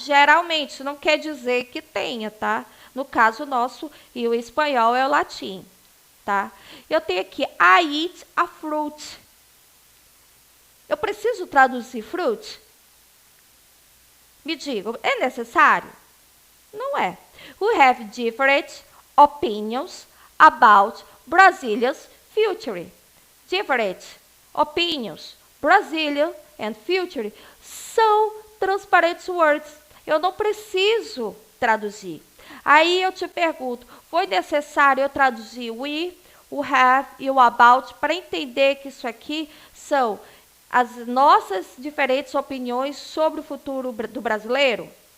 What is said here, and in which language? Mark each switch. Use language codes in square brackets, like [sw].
[pt] Geralmente, isso não quer dizer que tenha, tá? No caso nosso, e o espanhol é o latim, tá? Eu tenho aqui, [en] I eat a fruit. [pt] Eu preciso traduzir fruit? Me digam, é necessário? Não é. [en] We have different opinions about Brazilia's future. Different opinions, Brazilian and future, [pt] são [en] transparent words. [pt] Eu não preciso traduzir. Aí eu te pergunto, foi necessário eu traduzir o have e o about para entender que isso aqui são as nossas diferentes opiniões sobre o futuro do brasileiro?